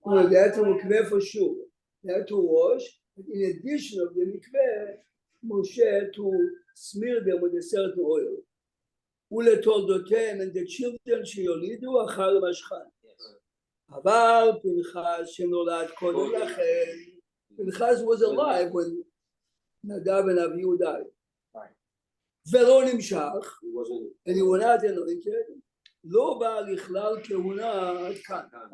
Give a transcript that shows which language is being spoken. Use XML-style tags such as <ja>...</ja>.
<en>They had to mikveh for sure. They had to wash. In addition of the mikveh, Moshe to smear them with a certain oil.</en> <he>ולתולדותיהם</he> <en>and the children</en> <he>שיולידו אחר המשכן. אבל פנחס שנולד קודם לכן,</he> <en>Pinchas was alive when Nadav and Avihu died.</en> <he>ולא נמשך,</he> <en>and he was not anointed,</en> <he>לא בא לכלל כהונה עד כאן.</he>